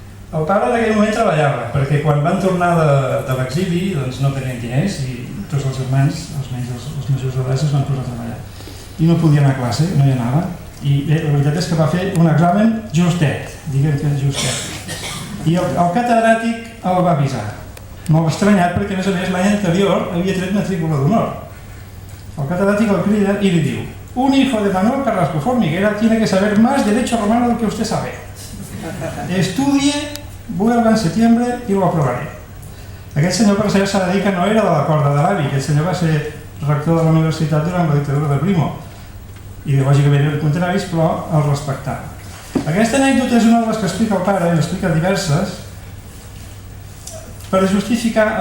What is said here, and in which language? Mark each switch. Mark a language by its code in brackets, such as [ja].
[ca] El pare en aquell moment treballava, perquè quan van tornar de l'exili doncs no tenien diners i tots els germans, almenys els majors d'edat, es van posar a treballar. I no podia anar a classe, no hi anava. I bé, la veritat és que va fer un examen justet, diguem que justet. I el catedràtic el va avisar. Molt estranyat perquè, a més, l'any anterior havia tret matrícula d'honor. El catedràtic el crida i li diu: [es] un hijo de Manuel Carrasco Formiguera tiene que saber más derecho romano del que usted sabe. Estudie, vuelva en septiembre y lo aprobaré. [ca] Aquest senyor, per cert, s'ha de dir que no era de la corda de l'avi. Aquest senyor va ser rector de la universitat durant la dictadura de Primo. Ideològicament eren contraris, però el respectava. Aquesta anècdota és una de les que explica el pare, i n'explica diverses, per justificar.